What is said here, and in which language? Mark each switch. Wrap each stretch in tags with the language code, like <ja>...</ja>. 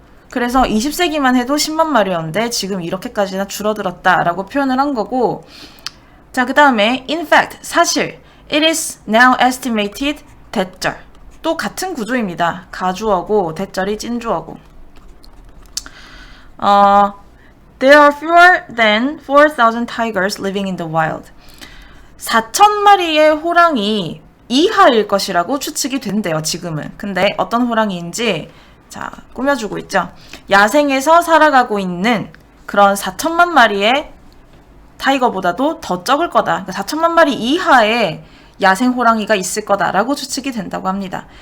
<ko>그래서 20세기만 해도 10만 마리였는데 지금 이렇게까지나 줄어들었다라고 표현을 한 거고, 자, 그 다음에 in fact, 사실</ko> <en>it is now estimated,</en> <ko>대절. 또 같은 구조입니다. 가주어고 대절이 찐주어고.</ko> <en>There are fewer than 4,000 tigers living in the wild.</en> <ko>4,000마리의 호랑이 이하일 것이라고 추측이 된대요, 지금은. 근데 어떤 호랑이인지 자, 꾸며주고 있죠. 야생에서 살아가고 있는 그런 4천만 마리의 타이거보다도 더 적을 거다. 그러니까 4천만 마리 이하의 야생 호랑이가 있을 거다라고 추측이 된다고 합니다.</ko>